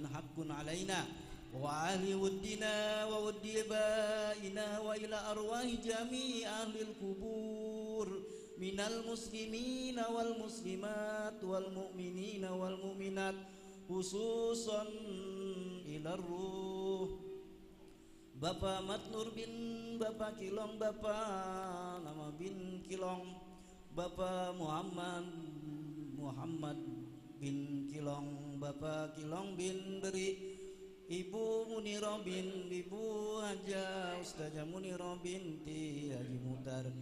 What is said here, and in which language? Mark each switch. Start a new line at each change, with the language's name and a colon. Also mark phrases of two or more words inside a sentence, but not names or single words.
Arabic: حق علينا وأهل ودنا وود آبائنا وإلى أرواح جميع أهل القبور من المسلمين والمسلمات والمؤمنين والمؤمنات خصوصا إلى روح Bapak Matnur bin Bapak Kilong, Bapak nama bin Kilong, Bapak Muhammad bin Kilong, Bapak Kilong bin Beri, Ibu Muniro bin Ibu Haja Ustazah Muniro binti Haji Mutar,